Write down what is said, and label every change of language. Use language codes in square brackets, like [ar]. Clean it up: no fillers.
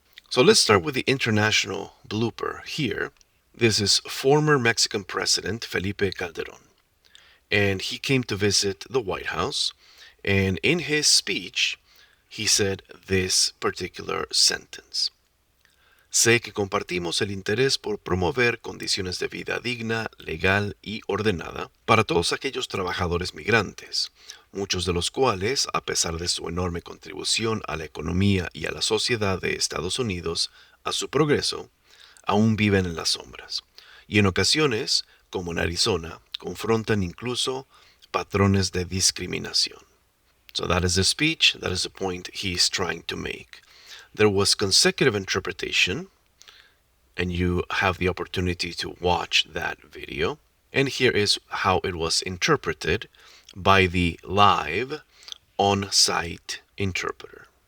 [en] So let's start with the international blooper here. This is former Mexican President Felipe Calderón, and he came to visit the White House, and in his speech, he said this particular sentence. [es] Sé que compartimos el interés por promover condiciones de vida digna, legal y ordenada para todos aquellos trabajadores migrantes, muchos de los cuales, a pesar de su enorme contribución a la economía y a la sociedad de Estados Unidos, a su progreso, aún viven en las sombras, y en ocasiones, como en Arizona, confrontan incluso patrones de discriminación. [en] So that is the speech, that is the point he's trying to make. There was consecutive interpretation, and you have the opportunity to watch that video. And here is how it was interpreted by the live on-site interpreter.